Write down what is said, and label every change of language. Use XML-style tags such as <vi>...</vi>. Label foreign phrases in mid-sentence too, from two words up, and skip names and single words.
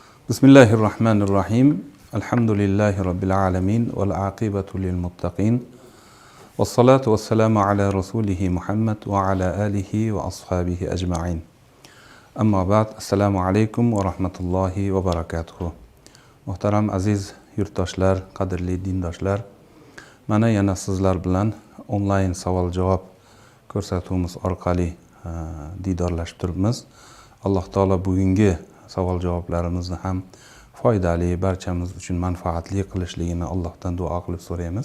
<ar>بسم الله الرحمن الرحيم. الحمد لله رب العالمين. والعاقبة للمتقين. والصلاة والسلام على رسوله محمد وعلى آله وأصحابه أجمعين. أما بعد. السلام عليكم ورحمة الله وبركاته.</ar> <uz>Muhtaram aziz yurtdoshlar, qadrli dindoshlar. Mana yana sizlar bilan onlayn savol-javob ko'rsatuvimiz orqali didorlashib turibmiz. Alloh taolo bugungi savol-javoblarimizni ham foydali, barchamiz uchun manfaatli qilishligini Allohdan duo qilib so'raymiz.</uz>